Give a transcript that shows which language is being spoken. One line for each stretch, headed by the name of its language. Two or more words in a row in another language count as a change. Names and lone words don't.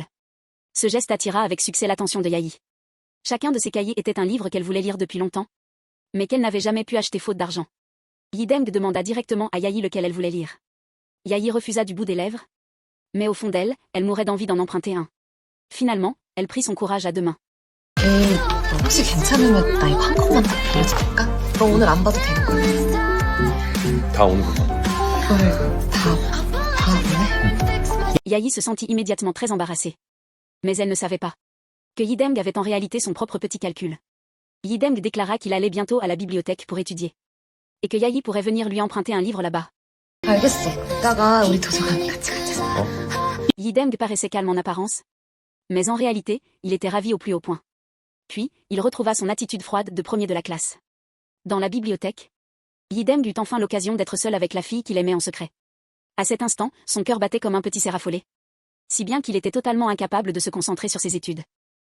French: Ce geste attira avec succès l'attention de Yahi. Chacun de ces cahiers était un livre qu'elle voulait lire depuis longtemps, mais qu'elle n'avait jamais pu acheter faute d'argent. Yideng demanda directement à Yahi lequel elle voulait lire. Yahi refusa du bout des lèvres, mais au fond d'elle, elle mourait d'envie d'en emprunter un. Finalement, elle prit son courage à deux mains.
Korean: 너 혹시 괜찮으면 나 이거 한 권만 더 빌려도 될까? 너 오늘 안 봐도 되는 거야? 다 오는 거야. 이걸 다 보내?
French: Yahi se sentit immédiatement très embarrassée. Mais elle ne savait pas que Yideng avait en réalité son propre petit calcul. Yideng déclara qu'il allait bientôt à la bibliothèque pour étudier, et que Yahi pourrait venir lui emprunter un livre là-bas.
Korean: 알겠어. 이따가 우리 도서관 같이 가자.
French: Yideng paraissait calme en apparence, mais en réalité, il était ravi au plus haut point. Puis, il retrouva son attitude froide de premier de la classe. Dans la bibliothèque, Yideng eut enfin l'occasion d'être seul avec la fille qu'il aimait en secret. À cet instant, son cœur battait comme un petit cerf affolé, si bien qu'il était totalement incapable de se concentrer sur ses études.